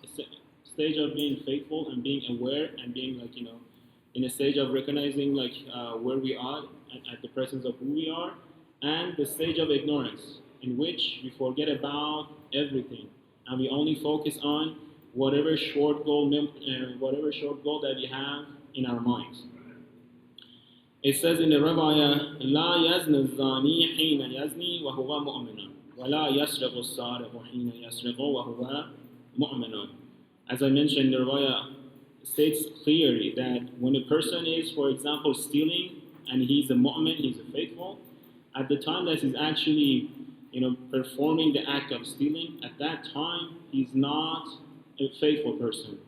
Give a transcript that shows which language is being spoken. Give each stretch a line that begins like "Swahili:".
English: A stage of being faithful and being aware and being in a stage of recognizing where we are at the presence of who we are, and the stage of ignorance in which we forget about everything. and we only focus on whatever short goal that we have in our minds. It says in the Riwayah,
Arabic: لا يزني الزاني حين يزني وهو مؤمن ولا يسرق السارق حين يسرق وهو مؤمن.
English: As I mentioned, the Riwayah states clearly that when a person is, for example, stealing and he's a mu'min, he's a faithful, at the time that he's actually, performing the act of stealing, at that time he's not a faithful person.